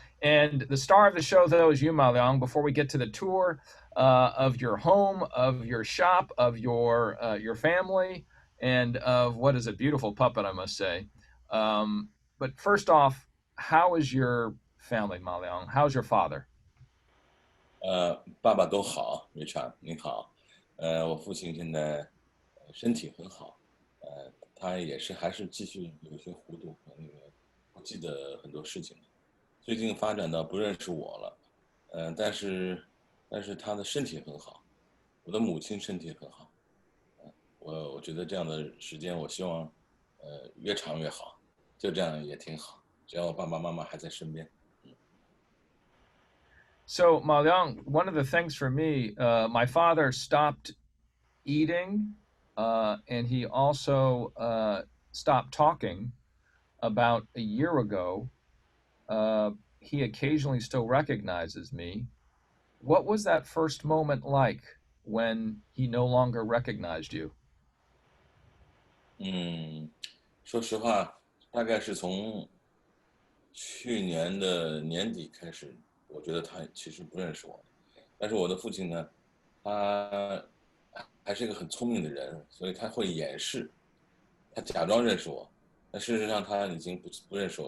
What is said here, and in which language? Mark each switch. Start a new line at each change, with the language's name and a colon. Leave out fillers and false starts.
English: And the star of the show, though, is you, Maleonn. Before we get to the tour of your home, of your shop, of your family, and of what is a beautiful puppet, I must say. But first off, how is your family, Maleonn? How's your father?
Chinese: 爸爸都好，Richard，您好。我父亲现在身体很好，他也是还是继续有一些糊涂和那个不记得很多事情。最近发展到不认识我了，但是他的身体很好，我的母亲身体很好，我觉得这样的时间我希望越长越好，就这样也挺好，只要我爸爸妈妈还在身边。
English: So, Maleonn, one of the things for me, my father stopped eating, and he also stopped talking about a year ago. He occasionally still recognizes me. What was that first moment like when he no longer recognized you?
Chinese: 嗯，说实话，大概是从去年的年底开始，我觉得他其实不认识我，但是我的父亲呢，他还是一个很聪明的人，所以他会掩饰，他假装认识我，但事实上他已经不认识我。